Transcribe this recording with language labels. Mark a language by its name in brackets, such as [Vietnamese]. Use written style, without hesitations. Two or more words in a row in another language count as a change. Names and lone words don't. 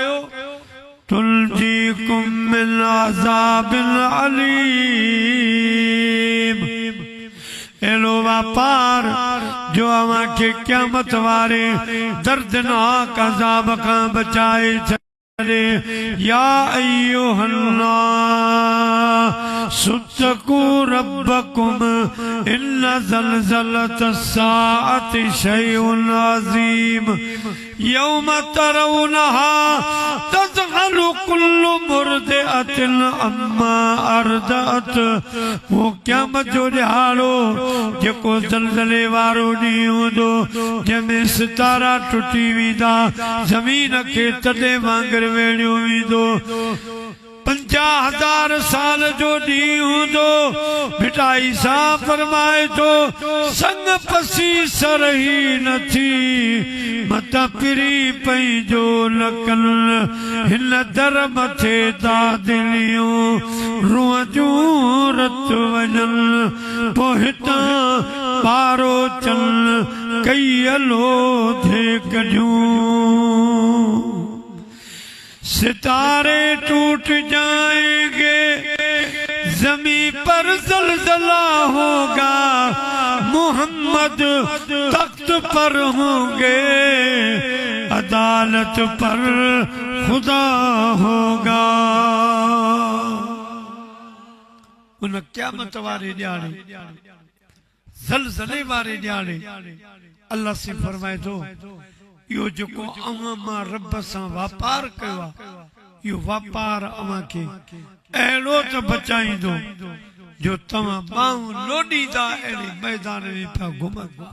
[Arabic] تنجيكم من عذاب أليم, [Sindhi] अहिड़ो वापार जो अव्हां खे क़यामत वारे दर्दनाक अज़ाब खां बचाए छॾे। [Arabic] يا أيها الناس اتقوا ربكم إن زلزلة الساعة شيء عظيم، يوم ترونها تذهل كل مرضعة عما أرضعت. [Sindhi] वो क़यामत जो ॾिहाड़ो जेको ज़लज़ले वारो ॾींहुं हूंदो, जंहिंमें सितारा टुटी वेंदा, ज़मीन खे तॾहिं वांगुरु वेड़ियो वेंदो, 50,000 साल जो ॾींहुं हूंदो। मिठाई सां फरमाए थो, संग पसी सरही नथी, मता पिरी पई जो लकल, हिन दर मथे दादिलियूं रूह जूं रत वञल, पोइ हितां पारो चल कई लोधे कढियूं, [Urdu] ستارے ٹوٹ جائیں گے، زمین پر زلزلہ ہوگا، محمد تخت پر ہوں گے، عدالت پر خدا ہوگا. [Sindhi] उन क़यामत वारे ॾियारे, ज़लज़ले वारे ॾियारे अल्लाह से फरमाए थो, यो जेको अव्हां मां रब सां वापार कयो आहे, यो वापार अव्हां खे अहिड़ो त बचाईंदो जो तव्हां ॿाहूं लोॾींदा अहिड़े मैदान में पिया घुमो।